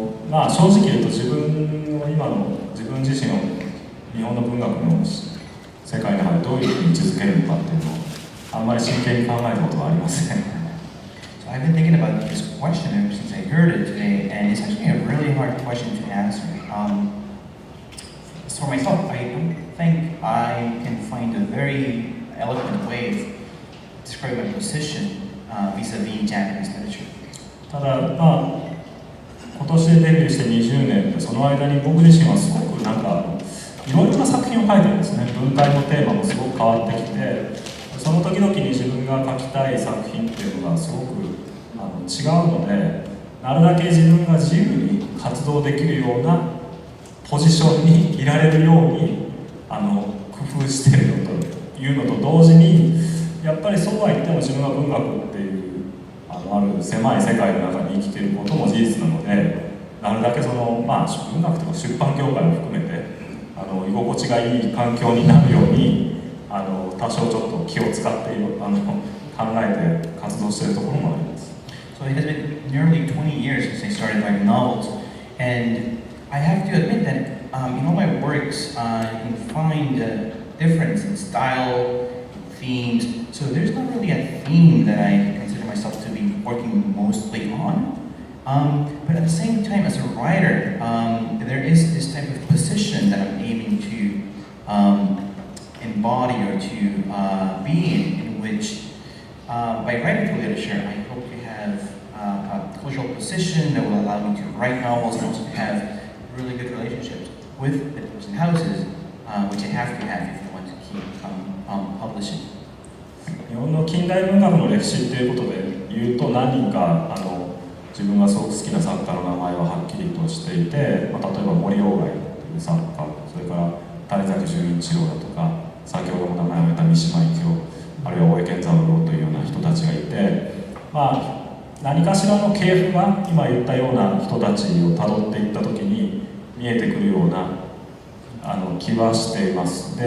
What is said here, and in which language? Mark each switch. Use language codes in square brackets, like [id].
[ja] まあ正直言うと自分自身を日本の文学の世界の中でどういうふうに位置づけるのかっていうのをあんまり真剣に考えたことはありません。 [en] So I've been thinking about this question ever since I heard it today, and it's actually a really hard question to answer. So for myself, I don't think I can find a very eloquent way of describing my position vis-a-vis Japanese literature. [ja] ただまあ今年でデビューして20年でその間に僕自身はすごくなんかいろいろな作品を書いてるんですね。文体のテーマもすごく変わってきて、その時々に自分が書きたい作品っていうのがすごく違うので、なるだけ自分が自由に活動できるようなポジションにいられるように工夫しているのというのと同時に、やっぱりそうは言っても自分は文学っていうある狭い世界の中に生きていることも事実なので、なるだけまあ、文学とか出版業界も含めて居心地がいい環境になるように多少ちょっと気を使って考えて活動しているところもあります。 [en] So it has been nearly 20 years since I started writing novels, and I have to admit that in all my works, you can find a difference in style, themes. So there's not really a theme that I consider myself to be working mostly on. But at the same time, as a writer, there is this type of position that I'm aiming to embody or to be in which, by writing for literature, I hope to have a cultural position that will allow me to write novels and also to have really good relationships with the books and houses, which I have to have if I want to keep publishing. [ja] 日本の近代文学の歴史っていうことで言うと何人か自分がすごく好きな作家の名前ははっきりとしていて、例えば森鴎外という作家、それから谷崎潤一郎だとか、先ほども名前を挙げた三島由紀夫、あるいは大江健三郎というような人たちがいて、まあ、何かしらの系譜が今言ったような人たちをたどっていった時に見えてくるような気はしています。